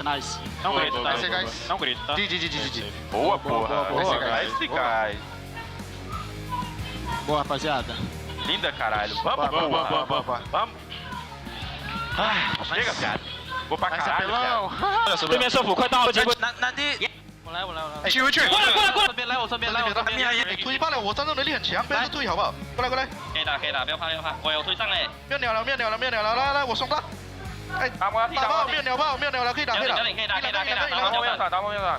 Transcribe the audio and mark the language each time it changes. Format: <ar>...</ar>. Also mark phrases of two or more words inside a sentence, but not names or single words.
<pt>Não grita, tá? Guys. Não grita, tá? GG. Boa, porra. Nice, guys. Boa, rapaziada. Linda, caralho. Vamos, Boa. Vamos. Chega, cara. Vou pra caralho, cara.</pt> <zh>对面射辅，快到了，那第。我来。去。过来，我这边来。突击罢了，我战斗能力很强，不要推好不好？过来。可以打，不要怕。我有推上嘞。没有鸟了，来，我送他。哎，打炮，没有鸟了，可以打。可以打。打后面上。</zh>